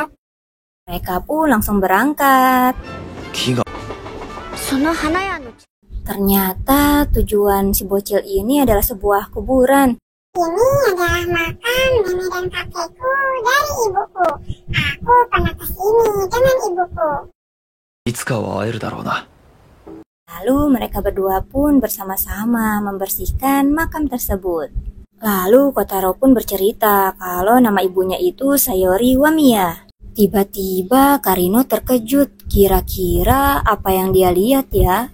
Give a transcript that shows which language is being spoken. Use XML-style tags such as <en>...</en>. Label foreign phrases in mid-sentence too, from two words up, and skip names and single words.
<id>Mereka pun langsung berangkat.</id> <ja>木が</ja> <id>Ternyata tujuan si bocil ini adalah sebuah kuburan. Ini adalah makam nenek dan kakekku dari ibuku. Aku pernah kesini dengan ibuku.</id> <ja>いつかは会えるだろうな。</ja> <id>Lalu mereka berdua pun bersama-sama membersihkan makam tersebut. Lalu Kotaro pun bercerita kalau nama ibunya itu Sayori Wamiya. Tiba-tiba Karino terkejut. Kira-kira apa yang dia lihat ya?</id>